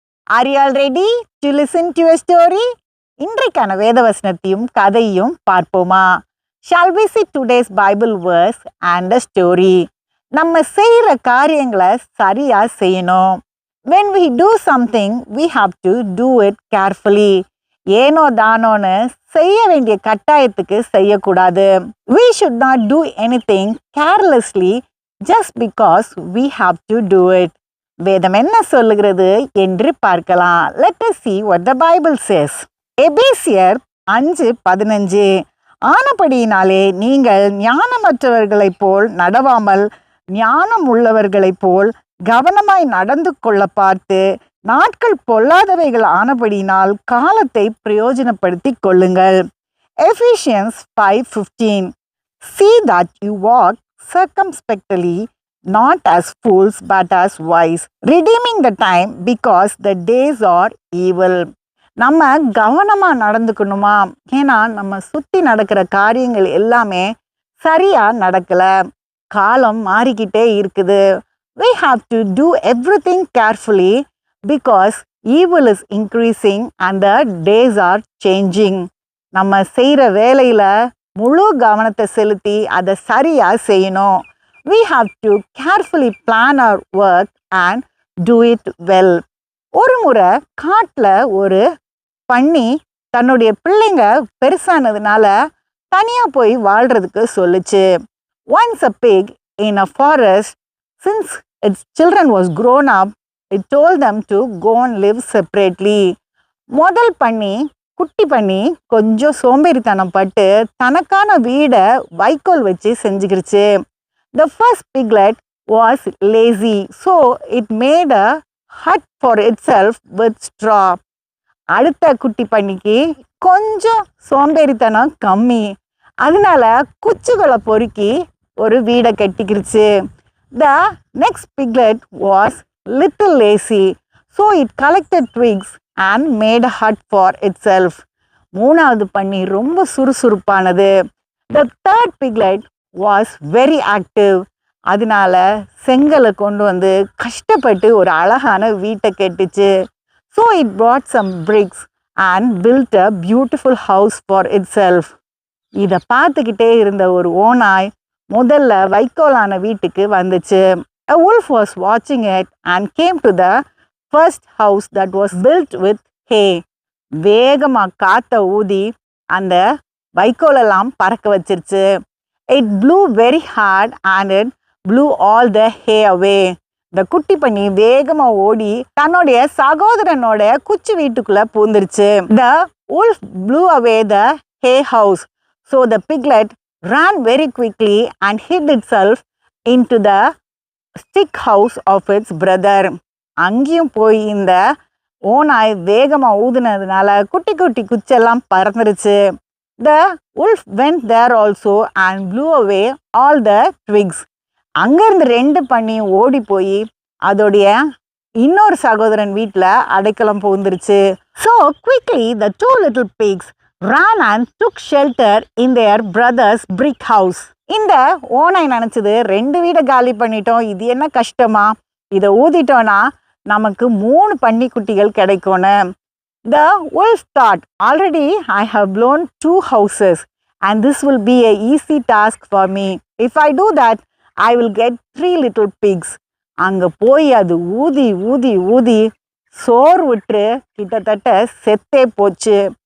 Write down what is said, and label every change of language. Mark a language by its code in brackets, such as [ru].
[en] Are you all ready to listen to a story? [ta] இன்றைக்கான வேதவசனத்தையும் கதையும் பார்ப்போமா? [en] Shall we see today's Bible verse and a story? [ta] நம்ம செய்யற காரியங்களை சரியா செய்யணும். [en] When we do something, we have to do it carefully. [ta] ஏனோ தானோன்னு செய்ய வேண்டிய கட்டாயத்துக்கு செய்யக்கூடாது. [en] We should not do anything carelessly just because we have to do it. [ta] வேதம் என்ன சொல்லுகிறது என்று பார்க்கலாம். [en] Let us see what the Bible says. [ta] எபேசியர் 5:15 ஆனபடியினாலே நீங்கள் ஞானமற்றவர்களைப் போல் நடவாமல் ஞானம் உள்ளவர்களைப் போல் கவனமாய் நடந்து கொள்ள பார்த்து நாட்கள் பொல்லாதவைகள் ஆனபடியினால் காலத்தை பிரயோஜனப்படுத்திக் கொள்ளுங்கள். [en] Ephesians 5:15 See that you walk circumspectly, not as fools but as wise, redeeming the time because the days are evil. [ta] நம்ம கவனமாக நடந்துக்கணுமா? ஏன்னா நம்ம சுற்றி நடக்கிற காரியங்கள் எல்லாமே சரியாக நடக்கலை. காலம் மாறிக்கிட்டே இருக்குது. [en] We have to do everything carefully because evil is increasing and the days are changing. [ta] நம்ம செய்கிற வேலையில் முழு கவனத்தை செலுத்தி அதை சரியாக செய்யணும். [en] We have to carefully plan our work and do it well. [ta] ஒரு முறை காட்டில் ஒரு பன்னி தன்னுடைய பிள்ளைங்க பெருசானதுனால தனியாக போய் வாழ்கிறதுக்கு சொல்லுச்சு. [en] Once a pig in a forest, since its children was grown up, it told them to go and live separately. [ta] முதல் பன்னி குட்டி பண்ணி கொஞ்சம் சோம்பேறித்தனம் பட்டு தனக்கான வீடை வைக்கோல் வச்சு செஞ்சுக்கிடுச்சு. [en] The first piglet was lazy, so it made a hut for itself with straw. [ta] அடுத்த குட்டி பண்ணிக்கு கொஞ்சம் சோம்பேறித்தனம் கம்மி, அதனால குச்சிகளை பொறுக்கி ஒரு வீடை கட்டிக்கிடுச்சு. [en] The next piglet was little lazy, so it collected twigs and made a hut for itself. [ta] மூணாவது பண்ணி ரொம்ப சுறுசுறுப்பானது. [en] The third piglet was very active, [ta] அதனால செங்கலை கொண்டு வந்து கஷ்டப்பட்டு ஒரு அழகான வீட்டை கட்டுச்சு. [en] So it brought some bricks and built a beautiful house for itself. [ta] இதை பார்த்துக்கிட்டே இருந்த ஒரு ஓநாய் முதல்ல வைக்கோலான வீட்டுக்கு வந்துச்சு. [en] A wolf was watching it and came to the first house that was built with hay. [ta] வேகமாக காற்றை ஊதி அந்த வைக்கோலெல்லாம் பறக்க வச்சிருச்சு. [en] It blew very hard and it blew all the hay away. [ta] இந்த குட்டி பண்ணி வேகமாக ஓடி தன்னுடைய சகோதரனோட குச்சி வீட்டுக்குள்ளே பூந்துருச்சு. [en] The wolf blew away the hay house. So the piglet ran very quickly and hid itself into the stick house of its brother. [ta] அங்கேயும் போய் இந்த ஓநாய் வேகமாக ஊதுனதுனால குட்டி குட்டி குச்செல்லாம் பறந்துருச்சு. [en] The wolf went there also and blew away all the twigs. [ta] அங்கேருந்து ரெண்டு பண்ணி ஓடி போய் அதோடைய இன்னொரு சகோதரன் வீட்டில் அடைக்கலம் புகுந்துருச்சு. [en] So quickly the two little pigs ran and took shelter in their brother's brick house. [ta] இந்த ஓநாய் நினச்சது ரெண்டு வீடை காலி பண்ணிட்டோம், இது என்ன கஷ்டமா, இதை ஊதிட்டோன்னா நமக்கு 3 பன்னிக்குட்டிகள் கிடைக்கும்னு. [en] The wolf thought, already I have blown 2 houses and this will be an easy task for me. If I do that, I will get 3 little pigs. [ta] அங்கே போய் அது ஊதி ஊதி ஊதி சோறு விட்டு கிட்டத்தட்ட செத்தே போச்சு.